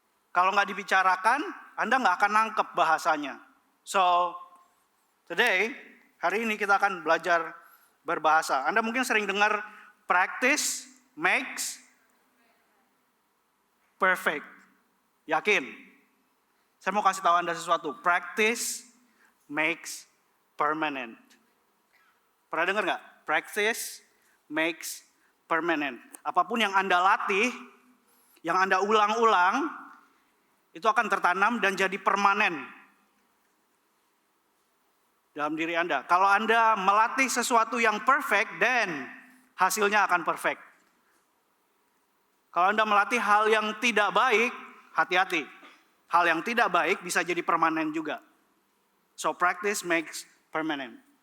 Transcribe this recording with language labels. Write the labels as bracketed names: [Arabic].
[Indonesian] Kalau nggak dibicarakan, Anda nggak akan nangkep bahasanya. [English] So, today, [Indonesian] hari ini kita akan belajar berbahasa. Anda mungkin sering dengar [English] practice makes [Indonesian] perfect. Yakin? Saya mau kasih tahu Anda sesuatu. [English] Practice makes permanent. [Indonesian] Pernah dengar nggak? [English] Practice makes permanent. [Indonesian] Apapun yang Anda latih, yang Anda ulang-ulang, itu akan tertanam dan jadi permanen dalam diri Anda. Kalau Anda melatih sesuatu yang perfect, then hasilnya akan perfect. Kalau Anda melatih hal yang tidak baik, hati-hati. Hal yang tidak baik bisa jadi permanen juga. [English] So practice makes permanent.